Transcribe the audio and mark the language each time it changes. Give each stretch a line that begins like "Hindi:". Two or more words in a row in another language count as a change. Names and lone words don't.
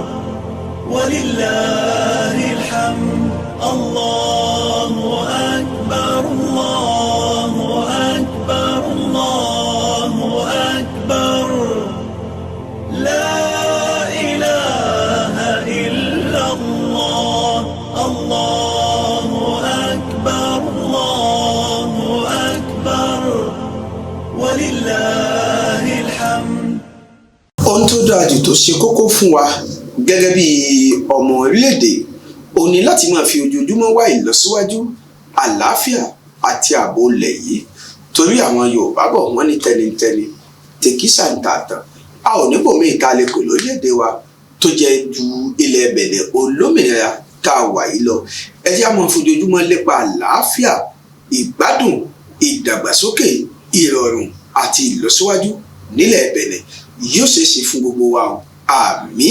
Arabic: ولله الحمد الله أكبر الله أكبر الله أكبر لا إله إلا الله الله أكبر الله أكبر ولله الحمد.
Yoruba: Ohun tó dáa jù tó ṣe kókó fún wa gẹ́gẹ́ bí ọmọ orílẹ̀-èdè ó ní láti máa fi ojoojúmọ́ wá ìlọsíwájú àlàáfíà àti ààbò ilẹ̀ yìí torí àwọn Yorùbá bọ̀ wọ́n ní tẹnitẹni tèkísà ń tààtàn a ò ní bòmí ìta lè pè lórílẹ̀-èdè wa tó jẹ́ ju ilẹ̀ Bẹ̀nẹ̀ olómìnira tá a wà yìí lọ ẹ jẹ́ á máa fojoojúmọ́ lépa àlàáfíà ìgbádùn ìdàgbàsókè ìrọ̀rùn àti ìlọsíwájú nílẹ̀ Bẹ̀nẹ̀ yóò ṣeé ṣe fún gbogbo wa o àmín.